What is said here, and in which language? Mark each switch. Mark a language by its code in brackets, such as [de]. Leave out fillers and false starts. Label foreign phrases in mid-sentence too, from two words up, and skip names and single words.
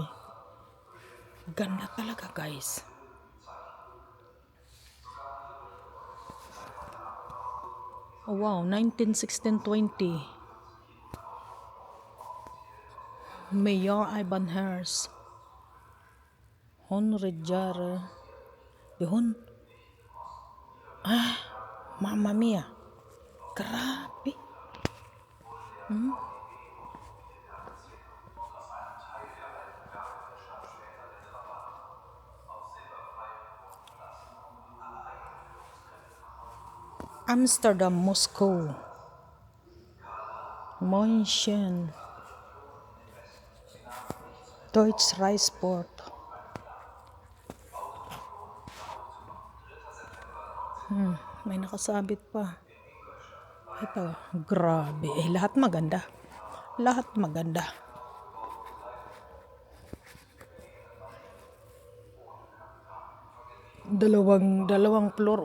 [tl] Ganda talaga guys. Oh, wow, 1916-20. Mayor Ivan Herz. [de] Honred Jahre. [tl] Yun. [it] Ah, Mamma Mia. [tl] Grabe. Amsterdam, Moscow. [de] München. Deutsche Reichsport. [tl] May nakasabit pa. Ito, grabe. Lahat maganda. Lahat maganda. Dalawang floor.